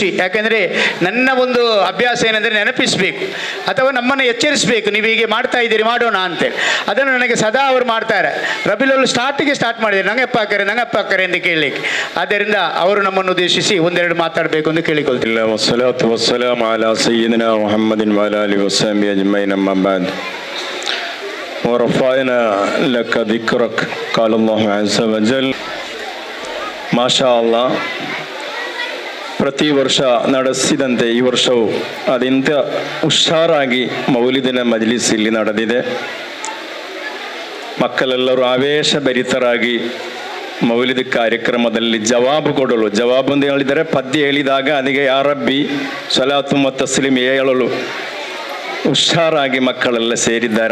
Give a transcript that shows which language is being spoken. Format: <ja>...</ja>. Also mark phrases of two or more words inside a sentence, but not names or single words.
<kn>ಯಾಕೆಂದರೆ ನನ್ನ ಒಂದು ಅಭ್ಯಾಸ ಏನಂದರೆ ನೆನಪಿಸಬೇಕು ಅಥವಾ ನಮ್ಮನ್ನು ಎಚ್ಚರಿಸಬೇಕು, ನೀವು ಹೀಗೆ ಮಾಡ್ತಾ ಇದ್ದೀರಿ ಮಾಡೋಣ ಅಂತೇಳಿ. ಅದನ್ನು ನನಗೆ ಸದಾ ಅವರು ಮಾಡ್ತಾರೆ. ರಬೀಲ್ ಅವ್ವಲ್ ಸ್ಟಾರ್ಟ್ ಮಾಡಿದ್ದಾರೆ, ನಂಗೆ ಅಪ್ಪ ಹಾಕರೆ ಎಂದು ಕೇಳಲಿಕ್ಕೆ. ಆದ್ದರಿಂದ ಅವರು ನಮ್ಮನ್ನು ಉದ್ದೇಶಿಸಿ ಒಂದೆರಡು ಮಾತಾಡಬೇಕು ಎಂದು ಕೇಳಿಕೊಳ್ತೀನಿ.</kn> <ar>والصلاة والسلام على سيدنا محمد وعلى آله وصحبه أجمعين أما بعد ورفعنا لك ذكرك قال الله عز وجل. ما شاء الله,</ar> <kn>ಪ್ರತಿ ವರ್ಷ ನಡೆಸಿದಂತೆ ಈ ವರ್ಷವೂ ಅದೆಂತ ಹುಷಾರಾಗಿ ಮೌಲಿದಿನ ಮಜ್ಲಿಸ್ ಇಲ್ಲಿ ನಡೆದಿದೆ. ಮಕ್ಕಳೆಲ್ಲರೂ ಆವೇಶಭರಿತರಾಗಿ ಮೌಲಿದ ಕಾರ್ಯಕ್ರಮದಲ್ಲಿ ಜವಾಬು ಕೊಡಲು, ಜವಾಬು ಅಂತ ಹೇಳಿದರೆ ಪದ್ಯ ಹೇಳಿದಾಗ ಅದಕ್ಕೆ</kn> <ar>يا ربي صلاة</ar> <kn>ಮತ್ತು ತಸ್ಲೀಮ್ ಹೇಳಲು ಹುಷಾರಾಗಿ ಮಕ್ಕಳೆಲ್ಲ ಸೇರಿದ್ದಾರೆ.</kn>